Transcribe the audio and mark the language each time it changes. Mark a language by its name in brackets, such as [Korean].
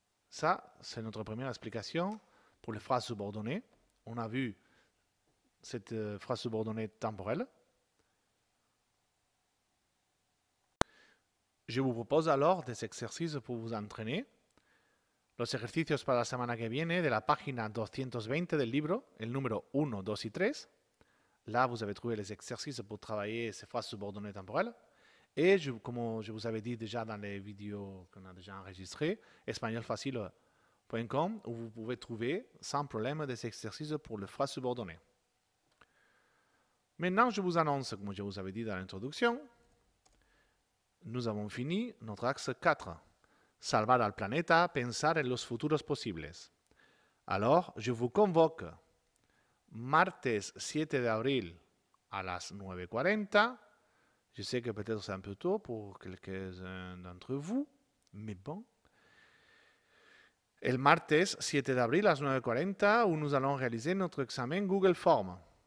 [French] Ça, c'est notre première explication pour les phrases subordonnées. On a vu cette phrase subordonnée temporelle. Je vous propose alors des exercices pour vous entraîner. [Spanish] Los ejercicios para la semana que viene de la página 220 del libro, el número 1, 2 y 3. [French] Là, vous avez trouvé les exercices pour travailler ces phrases subordonnées temporelles. Et comme je vous avais dit déjà dans les vidéos qu'on a déjà enregistrées, espagnolfacile.com, où vous pouvez trouver sans problème des exercices pour les phrases subordonnées. Maintenant, je vous annonce, comme je vous avais dit dans l'introduction, nous avons fini notre axe 4. [Spanish] Salvar al planeta, pensar en los futuros posibles. [French] Alors, je vous convoque martes 7 d'avril à las 9:40. Je sais que peut-être c'est un peu tôt pour quelques-uns d'entre vous, mais bon. [Spanish] El martes [French] 7 d'avril à las 9:40, où nous allons réaliser notre examen Google Form.